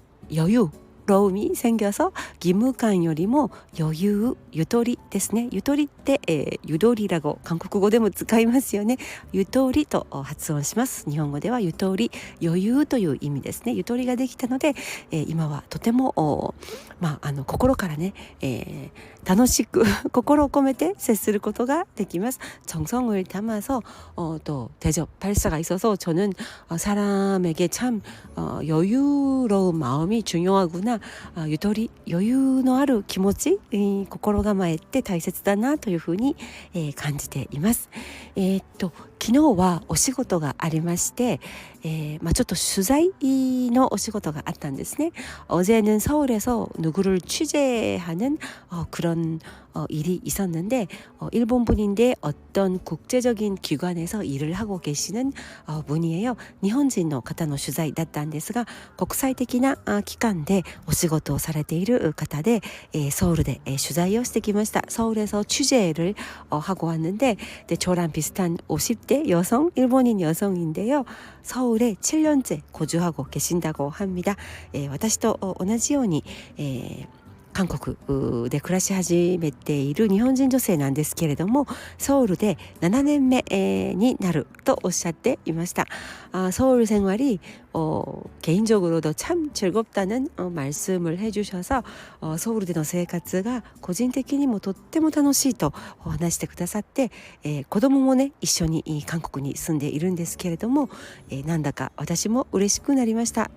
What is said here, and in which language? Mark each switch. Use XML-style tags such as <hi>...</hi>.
<ko>여유 로움이 생겨서</ko> <ja>義務感よりも余裕ゆとりですね。ゆとりって、ゆとり라고韓国語でも使いますよね。ゆとりと発音します。日本語ではゆとり余裕という意味ですね。ゆとりができたので、今はとても心からね、楽しく心を込めて接することができます。</ja> <ko>정성을 담아서 또 대접 발사가 있어서 저는 사람에게 참 여유로운 마음이 중요하구나</ko> <ja>なゆとり余裕のある気持ち、心構えって大切だなというふうに、感じています。昨日はお仕事がありまして、ちょっと取材のお仕事があったんですね。</ja> <ko>어제는 서울에서 누구를 취재하는 그런 일이 있었는데 일본 분인데 어떤 국제적인 기관에서 일을 하고 계시는 분이에요.</ko> <ja>日本人の方の取材だったんですが、国際的な機関でお仕事をされている方で、서울で取材をしてきました。</ja> <ko>서울에서 취재를 하고 왔는데 저랑 비슷한 50대 여성, 일본인 여성인데요. 서울에 7년째 거주하고 계신다고 합니다.</ko> <ja>私と同じように、韓国で暮らし始めている日本人女性なんですけれども、ソウルで7年目になるとおっしゃっていました。</ja> <ko>서울 생활이 개인적으로도 참 즐겁다는 말씀을 해주셔서 서울에</ko> <ja>の生活が個人的にもとっても楽しいと話してくださって、子供もね一緒に韓国に住んでいるんですけれども、なんだか私も嬉しくなりました。</ja>